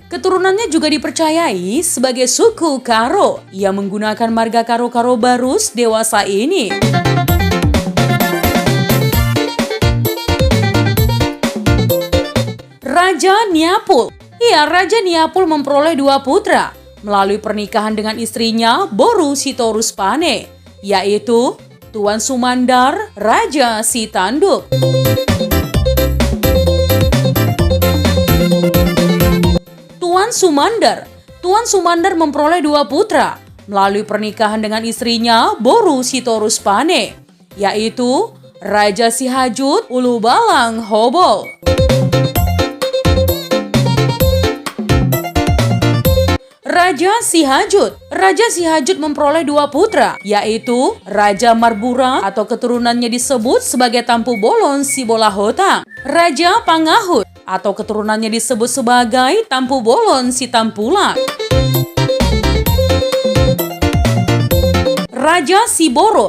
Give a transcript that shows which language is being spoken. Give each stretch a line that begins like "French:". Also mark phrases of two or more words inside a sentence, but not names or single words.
Indonesian: Keturunannya juga dipercayai sebagai suku Karo yang menggunakan marga Karo-Karo Barus dewasa ini. Raja Niapul. Ya, Raja Niapul memperoleh 2 putra melalui pernikahan dengan istrinya Boru Sitorus Pane, yaitu Tuan Sumandar, Raja Sitanduk. Tuan Sumandar memperoleh 2 putra melalui pernikahan dengan istrinya Boru Sitorus Pane, yaitu Raja Sihajut Ulubalang Hobol. Raja Sihajut memperoleh 2 putra, yaitu Raja Marbura atau keturunannya disebut sebagai Tampu Bolon Sibolahotang, Raja Pangahut atau keturunannya disebut sebagai Tampu Bolon Sitampulang, Raja Siboro.